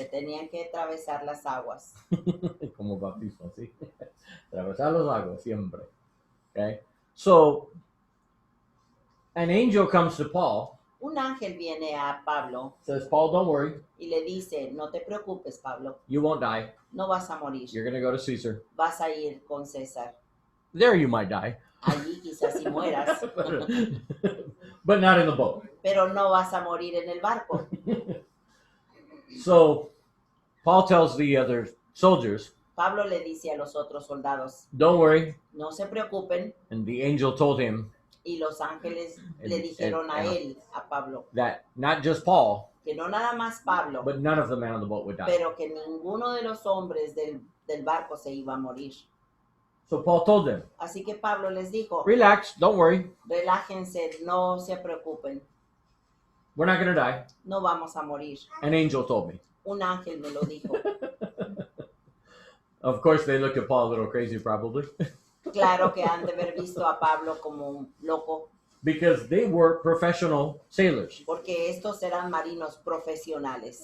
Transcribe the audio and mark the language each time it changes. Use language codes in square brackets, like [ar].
[es] Tenían que atravesar las aguas. Como bautismo, ¿sí? Atravesar los lagos siempre. [en] Okay? So, an angel comes to Paul, [es] Un ángel viene a Pablo [en] says, Paul, don't worry, [es] y le dice, no te preocupes, Pablo, [en] you won't die. [es] no vas a morir, [en] You're going to go to Caesar. [es] vas a ir con César. [en] There you might die, [es] Allí quizás si mueras, [en] but not in the boat. [es] pero no vas a morir en el barco. [en] So, Paul tells the other soldiers, [es] Pablo le dice a los otros soldados, [en] don't worry. [es] no se preocupen, [en] And the angel told him [es] y los ángeles le dijeron a él, a Pablo, [en] that not just Paul, [es] que no nada más Pablo, [en] but none of the men on the boat would die. [es] pero que ninguno de los hombres del barco se iba a morir. [en] So Paul told them, [es] Así que Pablo les dijo, [en] relax, don't worry. [es] relájense, no se preocupen, [en] We're not going to die. [es] no vamos a morir. [en] An angel told me. [es] Un ángel me lo dijo. [en] Of course, they looked at Paul a little crazy, probably, [es] Claro que han de haber visto a Pablo como un loco, [en] because they were professional sailors [es] porque estos eran marinos profesionales